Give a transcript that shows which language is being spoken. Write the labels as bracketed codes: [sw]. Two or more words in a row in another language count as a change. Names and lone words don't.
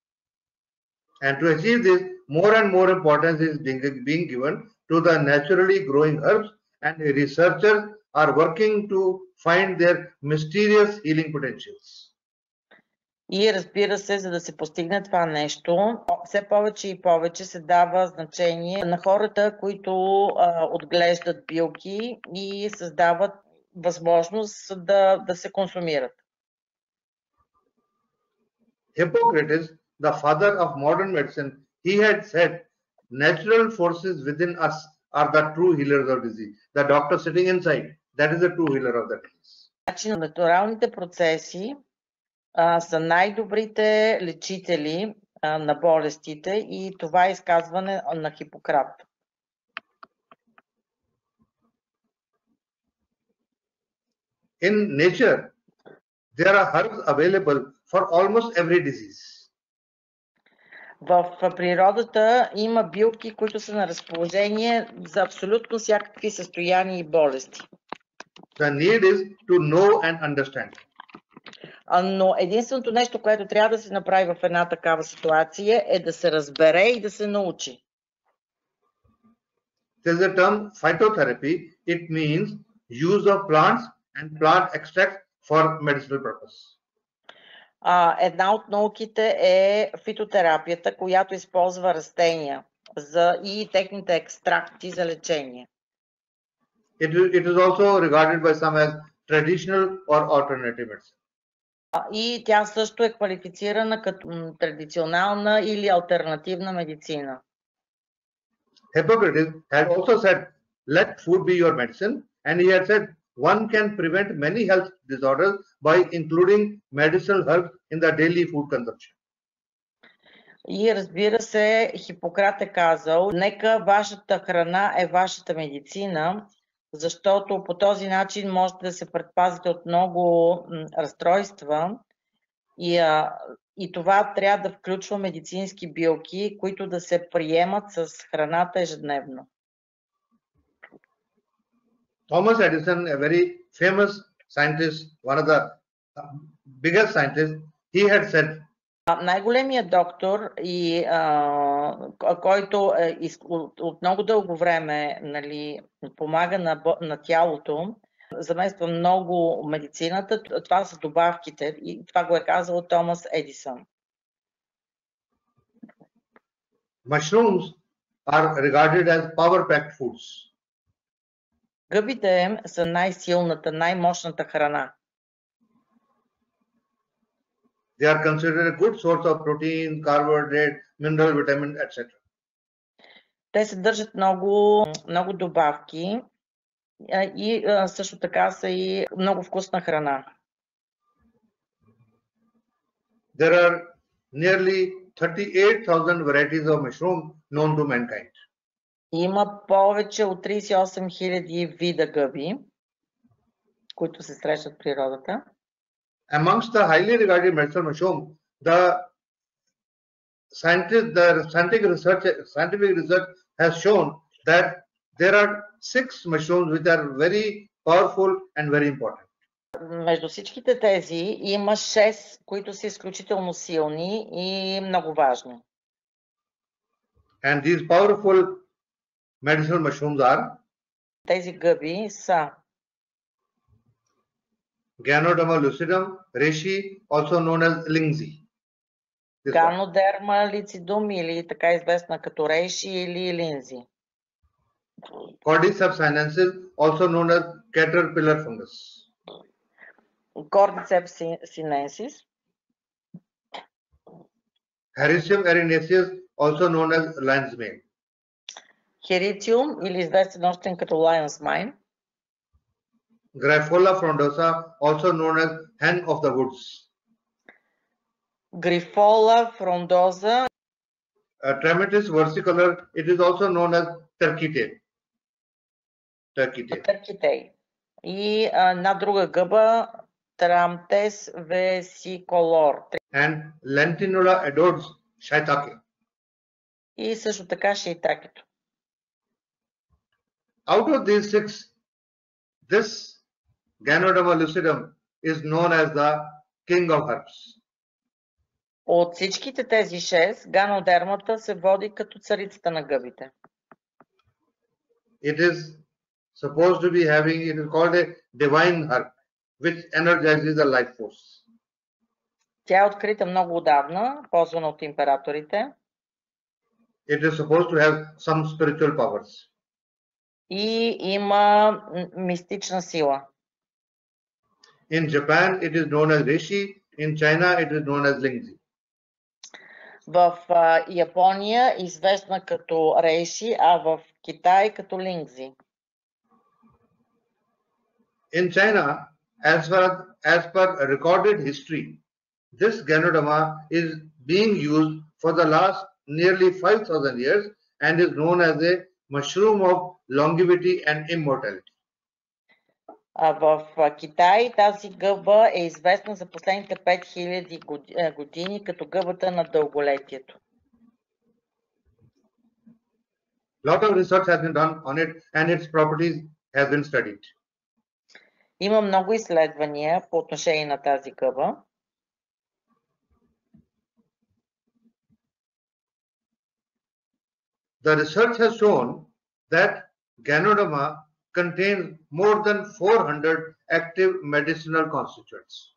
[en] And to achieve this, more and more importance is being given to the naturally growing herbs, and researchers are working to find their mysterious healing potentials. [bg] И разбира се, за да се постигне това нещо, все повече и повече се дава значение на хората, които отглеждат билки и създават възможност да се консумират. [en] Hippocrates, the father of modern medicine, he had said, natural forces within us are the true healers of disease. The doctor sitting inside, that is the true healer of the disease. [bg] Значи, натуралните процеси са най-добрите лечители на болестите и това е изказване на Хипократ. [en] In nature, there are herbs available for almost every disease. [bg] В природата има билки, които са на разположение за абсолютно всякакви състояния и болести. [en] The need is to know and understand. [bg] Но единственото нещо, което трябва да се направи в една такава ситуация, е да се разбере и да се научи. [en] There is a term phytotherapy. It means use of plants and plant extracts for medicinal purpose. [bg] Една от науките е фитотерапията, която използва растения и техните екстракти за лечение. [en] It is also regarded by some as traditional or alternative medicine. [bg] И тя също е квалифицирана като традиционална или алтернативна медицина. [en] Hippocrates had also said, let food be your medicine, and he had said, one can prevent many health disorders by including medicinal herbs in the daily food consumption. [bg] И разбира се, Хипократ е казал, нека вашата храна е вашата медицина, защото по този начин можете да се предпазите от много разстройства и това трябва да включва медицински билки, които да се приемат с храната ежедневно. [en] Thomas Edison, a very famous scientist, one of the biggest scientists, he had said, [bg] Най-големият доктор, който от много дълго време, нали, помага на тялото, замества много медицината, това са добавките, и това го е казал Томас Едисън. [en] Mushrooms are regarded as power-packed foods. [bg] Гъбите са най-силната, най-мощната храна. [en] They are considered a good source of protein, carbohydrate, mineral, vitamin, etc. [bg] Те съдържат много добавки и също така са и много вкусна храна. [en] There are nearly 38,000 varieties of mushroom known to mankind. [bg] Има повече от 38 000 вида гъби, които се срещат в природата. [en] Amongst the highly regarded medicinal mushroom, the scientific research has shown that there are 6 mushrooms which are very powerful and very important. [bg] Между всичките тези има 6, които са изключително силни и много важни. [en] And these powerful medicinal mushrooms are [bg] тези гъби са [en] Ganoderma lucidum, reishi, also known as lingzi. [bg] Ganoderma lucidum или така известна като рейши или линзи. [en] Cordyceps sinensis, also known as caterpillar fungus. [bg] Cordyceps sinensis. [en] Hericium erinaceus, also known as lion's mane. [bg] Hericium или известен още като [en] lion's mane. Grifola frondosa, also known as hen of the woods. [bg] Grifola frondosa. [en] Trematis versicolor, it is also known as turkey tail. Turkey tail. [bg] И една друга гъба, Tramtes vesicolor. [en] And Lentinula adores shiitake. [bg] И също така шиитакето. [en] Out of these 6, this Ganoderma lucidum is known as the king of herbs. [bg] От всичките тези 6, ганодермата се води като царицата на гъбите. [en] It is supposed to be having, it is called a divine herb, which energizes the life force. [bg] Тя е открита много отдавна, ползвана от императорите. [en] It is supposed to have some spiritual powers. [bg] И има мистична сила. [en] In Japan, it is known as reishi. In China, it is known as lingzi. [bg] В Япония известна като рейши, а в Китай като лингзи. [en] In China, as per recorded history, this Ganoderma is being used for the last nearly 5,000 years and is known as a mushroom of longevity and immortality. [bg] В Китай тази гъба е известна за последните 5000 години като гъбата на дълголетието. [en] Lot of research has been done on it and its properties has been studied. [bg] Има много изследвания по отношение на тази гъба. [en] The research has shown that Ganoderma contains more than 400 active medicinal constituents.